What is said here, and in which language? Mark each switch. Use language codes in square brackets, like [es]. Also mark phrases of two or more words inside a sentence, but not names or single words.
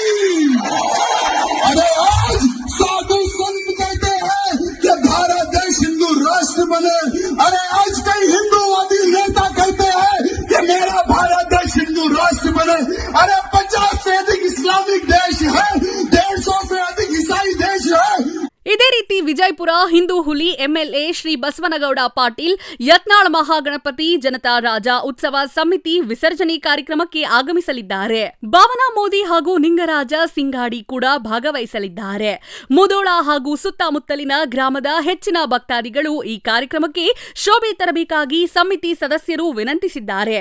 [hi] अरे आज साधु संत कहते हैं कि भारत देश हिंदू राष्ट्र बने. अरे आज कई हिंदूवादी नेता कहते हैं कि मेरा भारत देश हिंदू राष्ट्र बने. अरे 50 से अधिक इस्लामिक देश है, 150 से अधिक ईसाई देश है. [kn] ಇದೇ ರೀತಿ ವಿಜಯಪುರ ಹಿಂದೂ ಹುಲಿ ಎಂಎಲ್ಎ ಶ್ರೀ ಬಸವನಗೌಡ ಪಾಟೀಲ್ ಯತ್ನಾಳ್ ಮಹಾಗಣಪತಿ ಜನತಾ ರಾಜ ಉತ್ಸವ ಸಮಿತಿ ವಿಸರ್ಜನೆ ಕಾರ್ಯಕ್ರಮಕ್ಕೆ ಆಗಮಿಸಲಿದ್ದಾರೆ. ಭಾವನಾ ಮೋದಿ ಹಾಗೂ ನಿಂಗರಾಜ ಸಿಂಗಾಡಿ ಕೂಡ ಭಾಗವಹಿಸಲಿದ್ದಾರೆ. ಮುಧೋಳ ಹಾಗೂ ಸುತ್ತಮುತ್ತಲಿನ ಗ್ರಾಮದ ಹೆಚ್ಚಿನ ಭಕ್ತಾದಿಗಳು ಈ ಕಾರ್ಯಕ್ರಮಕ್ಕೆ ಶೋಭೆ ತರಬೇಕಾಗಿ ಸಮಿತಿ ಸದಸ್ಯರು ವಿನಂತಿಸಿದ್ದಾರೆ.